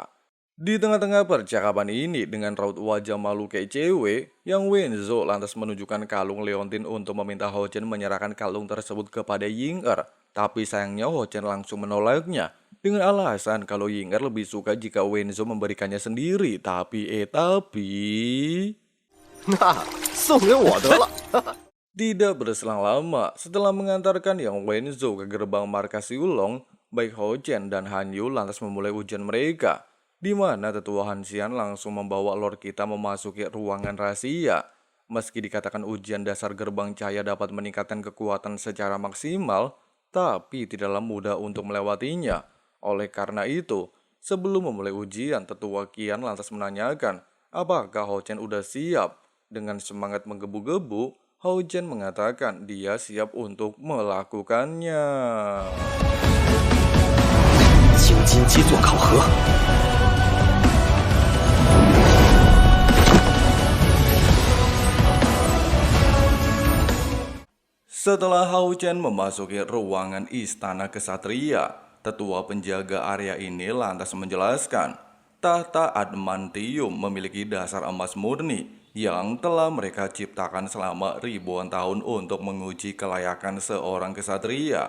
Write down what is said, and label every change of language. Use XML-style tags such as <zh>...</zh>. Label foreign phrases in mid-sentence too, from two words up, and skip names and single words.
<id>Di tengah-tengah percakapan ini dengan raut wajah malu kayak cewek, yang Wenzhou lantas menunjukkan kalung Leontin untuk meminta Hao Chen menyerahkan kalung tersebut kepada Ying'er. Tapi sayangnya Hao Chen langsung menolaknya dengan alasan kalau Ying'er lebih suka jika Wenzhou memberikannya sendiri. Tapi</id> <zh>那送给我得了。</zh> <id>tidak berselang lama setelah mengantarkan Yang Wenzhou ke gerbang markas Yulong, baik Hao Chen dan Han Yu lantas memulai ujian mereka, di mana tetua Han Xian langsung membawa Lord kita memasuki ruangan rahasia. Meski dikatakan ujian dasar gerbang cahaya dapat meningkatkan kekuatan secara maksimal, tapi tidaklah mudah untuk melewatinya. Oleh karena itu, sebelum memulai ujian, tetua Qian lantas menanyakan apakah Hao Chen udah siap. Dengan semangat menggebu-gebu, Hao Chen mengatakan dia siap untuk melakukannya.</id> <zh>请金基座考核。</zh> <id>Setelah Hao Chen memasuki ruangan istana kesatria, tetua penjaga area ini lantas menjelaskan, tahta adamantium memiliki dasar emas murni yang telah mereka ciptakan selama ribuan tahun untuk menguji kelayakan seorang kesatria.</id>